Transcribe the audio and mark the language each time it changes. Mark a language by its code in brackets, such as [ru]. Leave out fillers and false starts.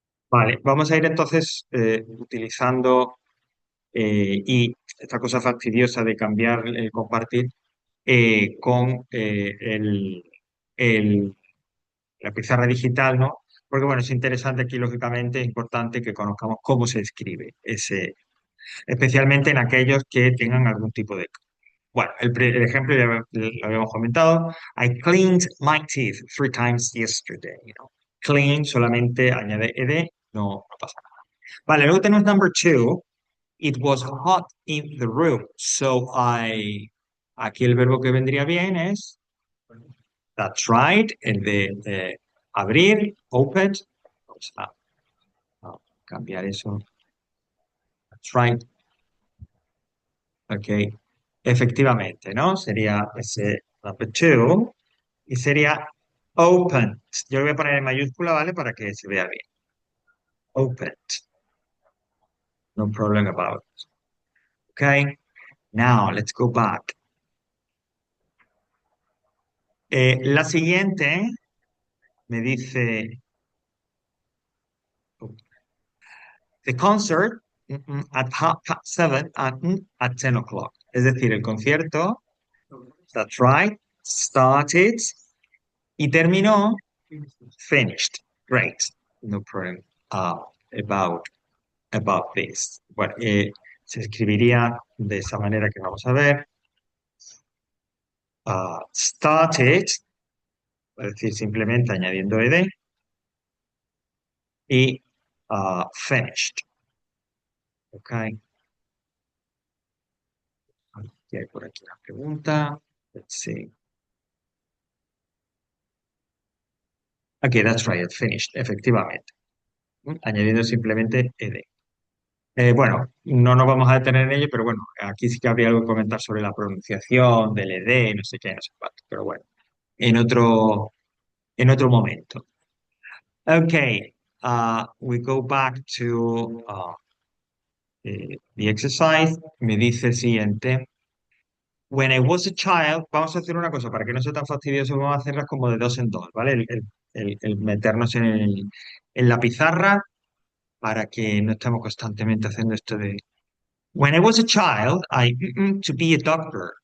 [es] Vale, vamos a ir entonces utilizando y esta cosa fastidiosa de cambiar el compartir con el- la pizarra digital, ¿no? Porque bueno, es interesante aquí, lógicamente, es importante que conozcamos cómo se escribe ese, especialmente en aquellos que tengan algún tipo de... Bueno, el ejemplo ya lo habíamos comentado. [en] I cleaned my teeth 3 times yesterday. [es] Clean solamente añade ed, no pasa nada. Vale, luego tenemos number two. [en] It was hot in the room, so I... [es] Aquí el verbo que vendría bien es [en] that's right, [es] el de abrir, open. Vamos a cambiar eso. [en] That's right. Ok. [es] Efectivamente, ¿no? Sería ese number two y sería open. Yo lo voy a poner en mayúscula, ¿vale? Para que se vea bien. [en] Open. No problem about it. Okay. Now, let's go back. [es] La siguiente me dice [en] the concert at 7 and at 10 o'clock. [es] Es decir, el concierto, [en] that's right, [es] started y terminó, finished. [en] Great. No problem about, about this. Bueno, [es] se escribiría de esa manera que vamos a ver. Started, es decir, simplemente añadiendo ed, y finished. ¿Ok? Y hay por aquí una pregunta. [en] Let's see. Okay, that's right, finished, [es] efectivamente. Añadiendo simplemente ed. Bueno, no nos vamos a detener en ello, pero bueno, aquí sí que habría algo que comentar sobre la pronunciación del ed, no sé qué, no sé cuánto, pero bueno, en otro momento. [en] Okay, we go back to the exercise. [es] Me dice el siguiente. [en] When I was a child, [es] vamos a hacer una cosa para que no sea tan fastidioso, vamos a hacerlas como de dos en dos, ¿vale? El meternos en la pizarra para que no estemos constantemente haciendo esto de [en] When I was a child, to be a doctor.